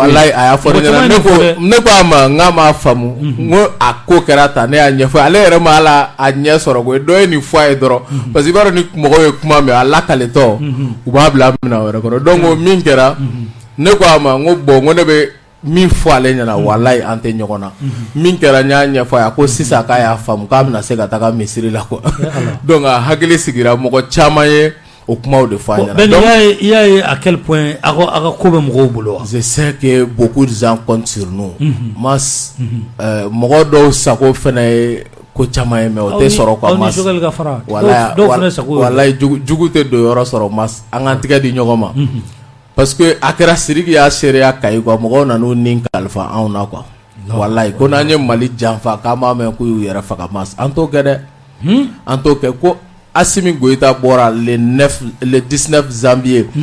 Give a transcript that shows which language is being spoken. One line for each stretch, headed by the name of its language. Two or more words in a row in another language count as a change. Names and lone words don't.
Bambara: wallahi a y'a fɔ ne ko a ma n k'a m'a faamu n ko a ko kɛra tan ne y'a ɲɛfɔ ale yɛrɛ ma ala a ɲɛ sɔrɔ ko dɔ ye nin fɔ a ye dɔrɔn
French: parce que
Bambara: i b'a dɔn ni mɔgɔw ye kuma mɛn a lakaletɔ u b'a bila minɛn wɛrɛ kɔnɔ donc o min kɛra ne ko a ma n ko bon n ko ne bɛ min fɔ ale ɲɛna wallahi an tɛ ɲɔgɔn na min kɛra n y'a ɲɛfɔ a ye ko sisan k'a y'a faamu k'a bɛna se ka taga misiri la quoi donc a hakili sigira mɔgɔ caman ye o kumaw de fɔ a ɲɛna
French: donc il y a à quel point
Bambara: a ka ko bɛ mɔgɔw bolo
French: je sais que beaucoup de gens comptent sur nous
Bambara: mas mɔgɔ dɔw sago fana ye ko caman ye mais o tɛ sɔrɔ quoi mas wallahi jugu tɛ don yɔrɔ sɔrɔ mas an k'an tigɛ di ɲɔgɔn ma
French: parce que
Bambara: a kɛra Sidiki y'a seereya Kayi quoi mɔgɔw nan'u ni kalifa anw na quoi wallahi ko n'an ye Mali janfa k'an b'a mɛn k'u y'u yɛrɛ faga mas an t'o kɛ dɛ an t'o kɛ ko Assimi Goïta bɔra
French: le 19 janvier